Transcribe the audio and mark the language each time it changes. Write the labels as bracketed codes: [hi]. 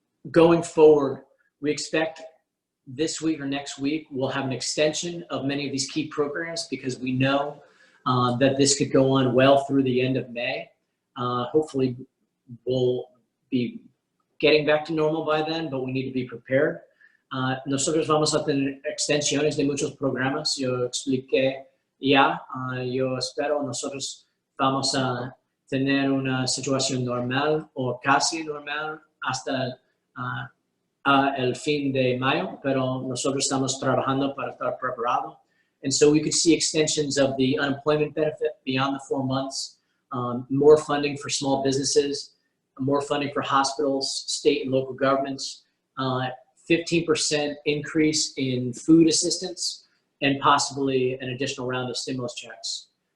[en] Going forward, we expect this week or next week, we'll have an extension of many of these key programs because we know that this could go on well through the end of May. Hopefully, we'll be getting back to normal by then, but we need to be prepared. [es] Nosotros vamos a tener extensiones de muchos programas. Yo expliqué ya, yo espero nosotros vamos a tener una situación normal o casi normal hasta el fin de mayo, pero nosotros estamos trabajando para estar preparados. [en] And so we could see extensions of the unemployment benefit beyond the 4 months, more funding for small businesses, more funding for hospitals, state and local governments, 15% increase in food assistance, and possibly an additional round of stimulus checks.